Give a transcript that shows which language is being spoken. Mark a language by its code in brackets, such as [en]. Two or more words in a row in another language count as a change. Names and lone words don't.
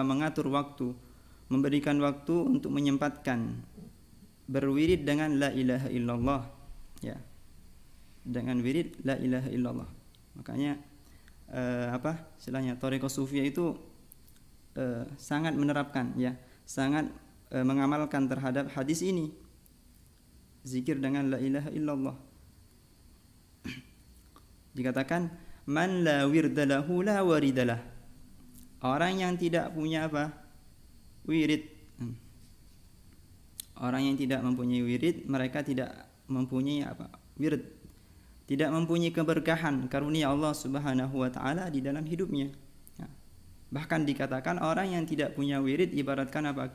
[id] Mengatur waktu, memberikan waktu untuk menyempatkan berwirid dengan [ar] لا إله إلا الله, [id] ya. Dengan wirid [ar] لا إله إلا الله. [id] Makanya apa? Istilahnya [ar] طريقة صوفية [id] itu sangat menerapkan, ya, sangat mengamalkan terhadap hadis ini. Zikir dengan [ar] لا إله إلا الله. Dikatakan من لا ورد له لا وارد له. [id] Orang yang tidak punya apa? Wirid. Orang yang tidak mempunyai wirid, mereka tidak mempunyai apa? Wirid. Tidak mempunyai keberkahan karunia Allah [ar] سبحانه وتعالى [id] di dalam hidupnya. Bahkan dikatakan orang yang tidak punya wirid ibaratkan apa?